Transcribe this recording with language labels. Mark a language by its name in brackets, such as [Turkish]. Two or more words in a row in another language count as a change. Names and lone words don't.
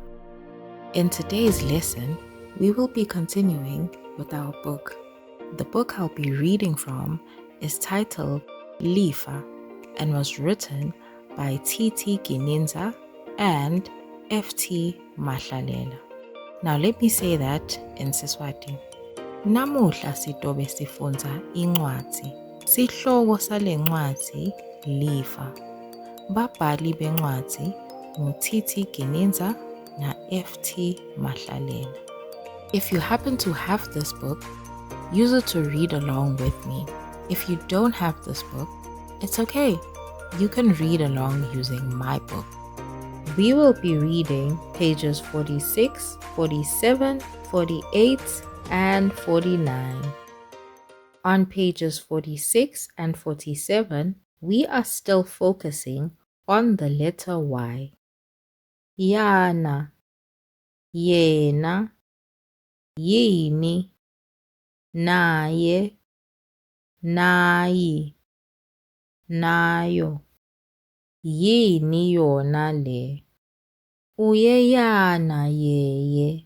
[English] In today's lesson, we will be continuing with our book. The book I'll be reading from is titled Lifa and was written by T.T. Gininza and F.T. Mahlalela. Now let me say that in Siswati. [Swati] Namuhla sitobe sifunza incwadi. Sihloko sale ncwadi Lifa. Babhali bencwadi T.T. Gininza na F.T. Mahlalela. [English] If you happen to have this book, use it to read along with me. If you don't have this book, it's okay. You can read along using my book. We will be reading pages 46, 47, 48, and 49. On pages 46 and 47, we are still focusing on the letter Y. [Swati] Yana, yena, yini, naye, nayi, nayo. Yini yona le? Uyeyana yeye.